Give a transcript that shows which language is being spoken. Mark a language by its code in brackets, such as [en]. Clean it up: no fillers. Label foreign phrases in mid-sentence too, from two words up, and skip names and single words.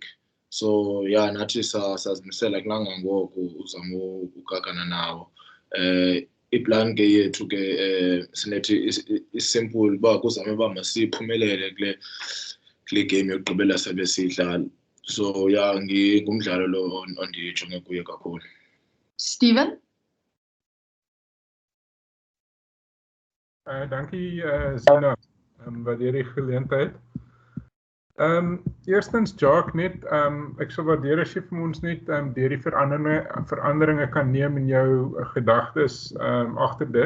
[en] So yeah, [xh] nathi sazimisela kulangangoko uzama ukakana nawo. Iplan ke yethu ke sinethi isimple uba kuzame uba masiphumelele kule game yokugqibela sabe siyidlala. [en] So yeah, [xh] ngumdlalo lo ondijonge kuye kakhulu. Steven? [af] Dankie Zina, waardeer die geleentheid. Eerstens Jacques net, ek sal waardeer as jy vir ons net deur die veranderinge kan neem in jou gedagtes agter dit.